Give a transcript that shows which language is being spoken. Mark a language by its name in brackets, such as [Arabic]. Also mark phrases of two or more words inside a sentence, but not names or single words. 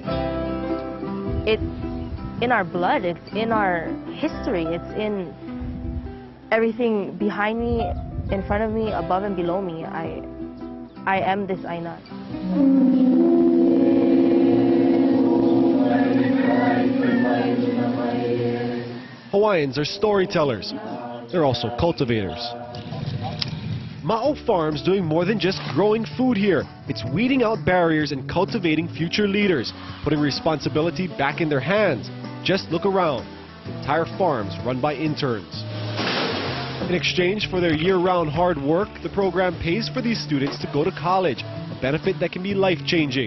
[English] It's in our blood, it's in our history, it's in everything behind me, in front of me, above and below me. I am this Aina. Hawaiians are storytellers. They're also cultivators. MAʻO Farms doing more than just growing food here. It's weeding out barriers and cultivating future leaders, putting responsibility back in their hands. Just look around. Entire farms run by interns. In exchange for their year-round hard work, the program pays for these students to go to college, a benefit that can be life-changing.